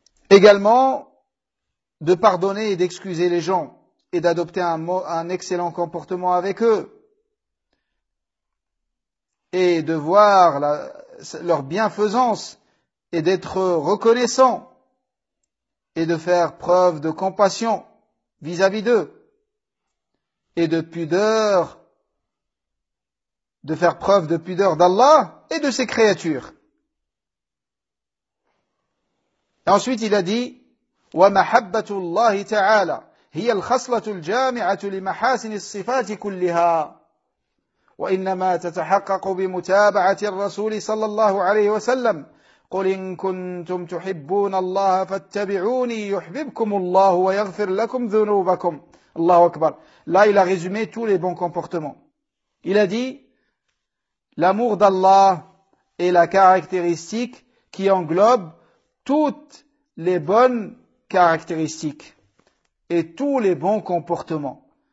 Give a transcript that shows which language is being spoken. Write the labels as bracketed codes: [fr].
[fr] Également, de pardonner et d'excuser les gens et d'adopter un excellent comportement avec eux et de voir la, leur bienfaisance et d'être reconnaissant et de faire preuve de compassion vis-à-vis d'eux et de pudeur, de faire preuve de pudeur d'Allah et de ses créatures. Et ensuite, il a dit [ar] ومحبة الله تعالى هي الخصلة الجامعة لمحاسن الصفات كلها وإنما تتحقق بمتابعة الرسول صلى الله عليه وسلم قل إن كنتم تحبون الله فاتبعوني يحببكم الله ويغفر لكم ذنوبكم الله أكبر. [fr] Là, il a résumé tous les bons comportements. Il a dit l'amour d'Allah est la caractéristique qui englobe toutes les bonnes caractéristiques et tous les bons comportements.